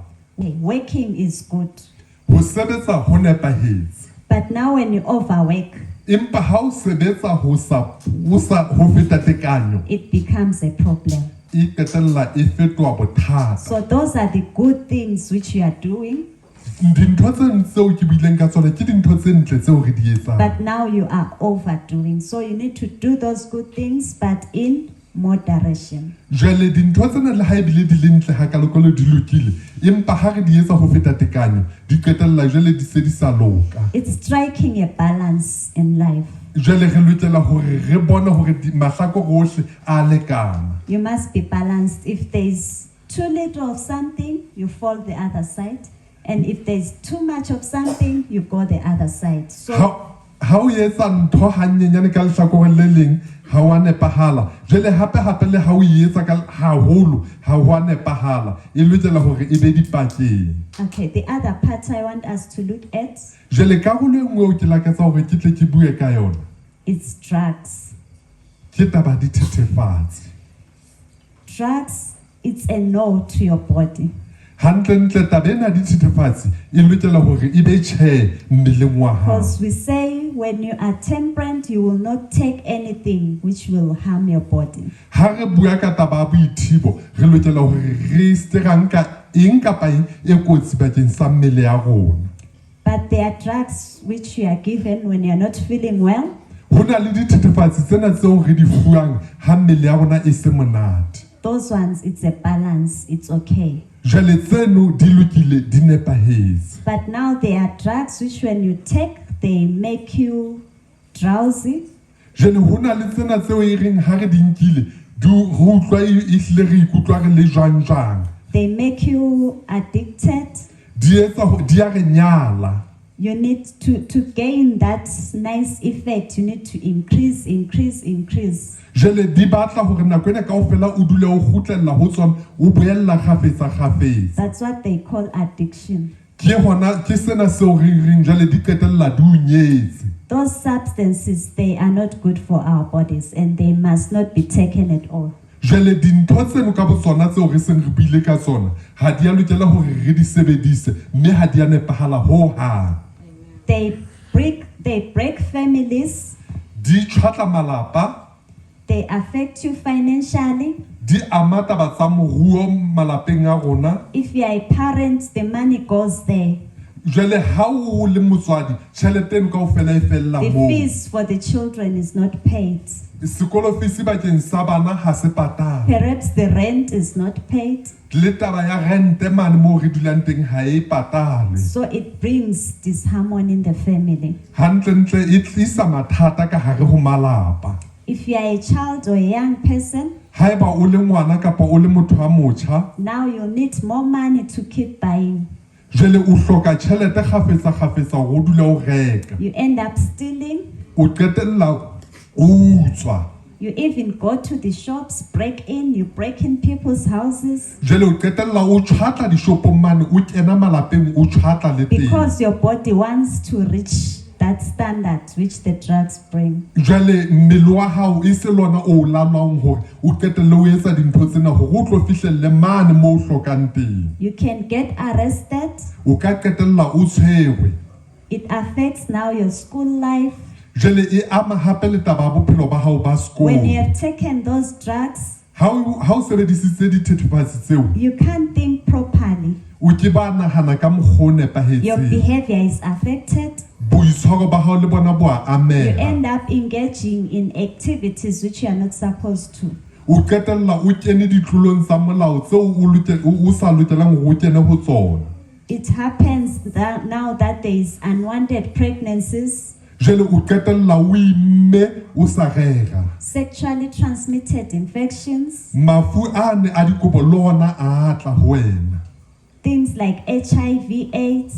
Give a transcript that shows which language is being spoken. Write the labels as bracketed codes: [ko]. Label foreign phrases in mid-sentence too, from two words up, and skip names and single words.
[en] Working is good. But now when you overwork, [st] Empa ha o sebetsa ho feta tekanyo, [en] it becomes a problem. [st] e qetella e fetoha bothata. [en] So those are the good things which you are doing, [st] Dintho tse tseo ke buileng ka tsona ke dintho tse ntle tseo re di etsang. [en] but now you are overdoing. So you need to do those good things, but in moderation. [st] Jwale dintho tsena le ha ebile di le ntle ha kalokolo di lokile, empa ha re di etsa ho feta tekanyo, di qetella jwale di se di sa loka. [en] It's striking a balance in life. [st] Jwale re lokela hore re bone hore mahlakore ohle a lekana. [en] You must be balanced. If there's too little of something, you fall the other side. And if there's too much of something, you go the other side. So [st] Ha o etsa ntho hanyenyane ka lehlakoreng le leng, ha wa nepahala. Jwale hape le ha o etsa ka haholo, ha wa nepahala. E lokela hore e be dipakeng. [en] okay, the other part I want us to look at, [st] Jwale karolo e nngwe o ke lakatsa hore ke tle ke bue ka yona, [en] it's drugs. [st] ke taba dithethefatsi. [en] Drugs, it's a no to your body. [st] Hantle taba ena dithethefatsi e lokela hore e be tjhe mmeleng wa hao. [en] Because we say when you are temperate, you will not take anything which will harm your body. [st] Ha re bua ka taba ya boithibo, re lokela hore re se ra nka eng kapa eng e kotsi bakeng sa mmele ya rona. [en] But there are drugs which you are given when you are not feeling well. [st] Ho na le dithethefatsi tsena tseo re di fuwang ha mmele ya rona e se monate. [en] Those ones, it's a balance, it's okay. [st] Jwale tseno di lokile di nepahetse. [en] But now there are drugs which when you take, they make you drowsy. [st] Jwale ho na le tsena tseo e reng ha re di nkile, re utlwa ehlile re ikutlwa re le jwang. [en] They make you addicted. [st] Di a re nyala. [en] You need to gain that nice effect. You need to increase. [st] Jwale di batla hore nako ena kaofela o dule o kgutlella ho tsona, o boella kgafetsa. [en] That's what they call addiction. [st] Ke sena seo re reng jwale di qetella di o nyetse. [en] Those substances, they are not good for our bodies and they must not be taken at all. [st] Jwale dintho tseno ka botsona tseo re seng re buile ka tsona, ha di a lokela hore re di sebedise, mme ha di a nepahala ho hang. [en] They break families. [st] Di tjhatla malapa. [en] They affect you financially. [st] Di ama taba tsa moruo malapeng a rona. [en] If you are a parent, the money goes there. [st] Jwale ha o le motswadi, tjhelete eno kaofela e fella [en] The [st] moo. [en] fees for the children is not paid. [st] Sekolo fees bakeng sa bana ha se patala. [en] Perhaps the rent is not paid. [st] Le taba ya rente mane moo re dulang teng ha e patale. [en] So it brings disharmony in the family. [st] Hantle e tlisa mathata ka hare ho malapa. [en] If you are a child or a young person, [st] Haeba o le ngwana kapa o le motho a motjha, [en] now you need more money to keep buying. [st] jwale o hloka tjhelete kgafetsa hore o dule o reka. [en] You end up stealing. [st] O qetella o utswa. [en] You even go to the shops, you break in people's houses. [st] Jwale o qetella o tjhatla dishopong mane, o kena malapeng o tjhatla le teng. [en] Because your body wants to reach that standard which the drugs bring. [st] Jwale mmele wa hao e se lona o lalwang hore o qetelle o etsa dintho tsena hore o tlo fihlelle mane moo o hlokang teng. [en] You can get arrested. [st] O ka qetella o tshwerwe. [en] It affects now your school life. [st] Jwale e ama hape le taba ya bophelo ba hao ba [en] When you [st] sekolo. [en] have taken those drugs, [st] Ha o sebedisitse dithethefatsi tseo, [en] you can't think properly. [st] o ke ba nahana ka mokgwa o [en] Your [st] nepahetseng. [en] behavior is affected. [st] Boitshwaro ba hao le bona bo a [en] You [st] ameha. [en] end up engaging in activities which you are not supposed to. [st] O qetella o kene ditlolong tsa molao tseo o sa lokelang hore o kene ho tsona. [en] It happens that now that there is unwanted pregnancies, [st] Jwale o qetella o imme o sa rera. [en] sexually transmitted infections, [st] Mafu ane a dikobo le ona a tla ho wena. [en] things like HIV/AIDS.